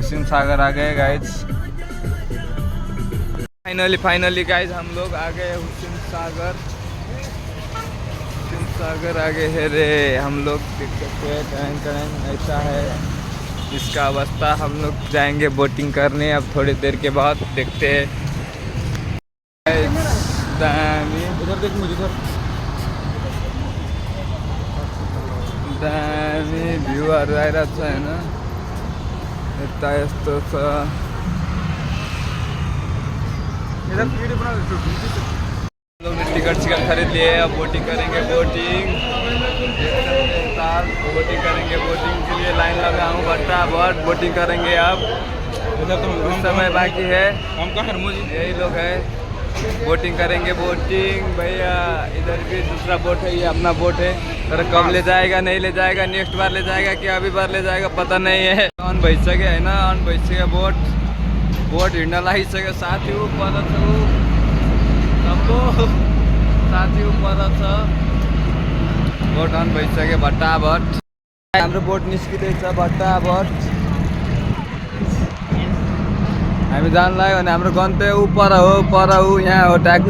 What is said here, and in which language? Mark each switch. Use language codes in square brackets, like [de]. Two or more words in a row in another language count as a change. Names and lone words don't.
[hi] हुसैन सागर आ गए [en] guys finally guys [hi] हम लोग आ गए हुसैन सागर आ गए है रे हम लोग देख सकते हैं टैंक ऐसा है इसका अवस्था हम लोग जाएंगे बोटिंग करने अब थोड़ी देर के बाद देखते हैं उधर देख मुझे [ne] दामी भ्यूहरू आइरहेको छ होइन यता यस्तो छ [hi] टिकट खरीद लिए अब बोटिंग करेंगे बोटिंग के लिए लाइन लगा हूँ फटाफट बोटिंग करेंगे अब कुछ समय बाकी है यही लोग है बोटिंग करेंगे बोटिंग भैया। इधर भी दूसरा बोट है, ये अपना बोट है। तर कब ले जाएगा नहीं ले जाएगा, नेक्स्ट बार ले जाएगा कि अभी बार ले जाएगा पता नहीं है। [ne] अन भइसक्यो होइन, अन भइसक्यो बोट हिँड्न लागिसक्यो। साथी पर छ तम्बो, साथी पर छ बोट अन भइसक्यो भट्टाभट। हाम्रो बोट निस्किँदैछ भट्टाभट। हामी जानु लाग्यो भने हाम्रो गन्तव्य पर हो यहाँ हो ट्याक्क।